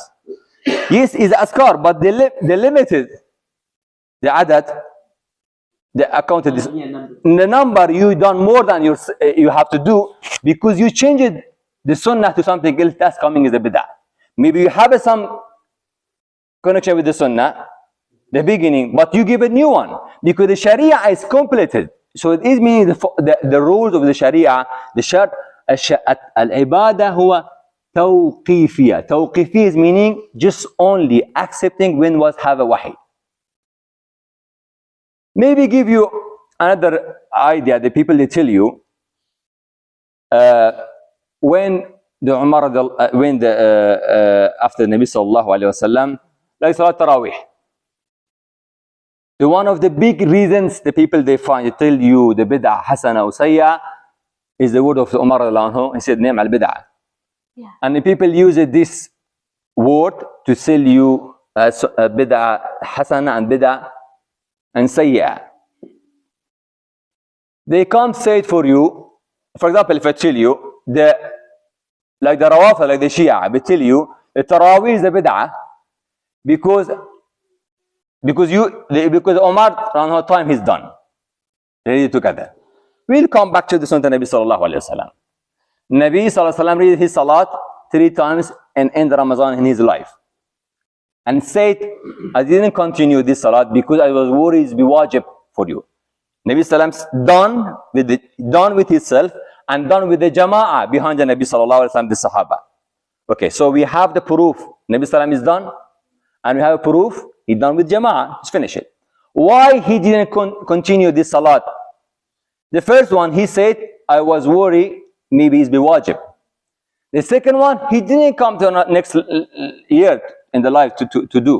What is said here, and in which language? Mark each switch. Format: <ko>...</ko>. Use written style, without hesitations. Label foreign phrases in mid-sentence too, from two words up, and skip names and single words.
<en>Yes, it's Askar, but the limited, the adat, the accounted, the number you done more than you have to do, because you changed the sunnah to something else. That's coming as a bid'ah. Maybe you have some connection with the sunnah, the beginning, but you give a new one because the sharia is completed. So it is meaning the rules of the sharia, the shart,</en> <ar>العبادة هو توقيفية.</ar> <en>Tawqifiyya is meaning just only accepting when was have a wahi. Maybe give you another idea. The people, they tell you when the Umar after</en> <ar>نبي صلى الله عليه وسلم,</ar> <en>like</en> <ar>صلاة تراويح.</ar> <en>The one of the big reasons the people they find, they tell you the</en> <ar>بدعة حسنة</ar> <en>or sayya is the word of the Umar</en> <ar>رضي الله عنه.</ar> <en>He said,</en> <ar>نعم البدعة.</ar> <en>Yeah. And the people use this word to sell you</en> <ar>بدعة حسنة</ar> <en>and bid'ah and sayya. They can't say it for you. For example, if I tell you, like the Rawafah, like the Shia, they tell you the Tarawih is a bid'ah because Omar around her time he's done. Read it together. We'll come back to the</en> <ar>سنة نبي صلى الله عليه وسلم. نبي صلى الله عليه وسلم</ar> <en>read his salat 3 times and end Ramadan in his life. And said, I didn't continue this salat because I was worried it's be wajib for you.</en> <ar>نبي صلى الله</ar> <en>done with himself and done with the jama'ah behind the</en> <ar>نبي صلى الله عليه وسلم,</ar> <en>the Sahaba. Okay, so we have the proof.</en> <ar>نبي صلى الله</ar> <en>is done, and we have a proof he done with jama'ah. Let's finish it. Why he didn't continue this salat? The first one, he said, I was worried maybe it's be wajib. The second one, he didn't come to next year in the life to do.</en>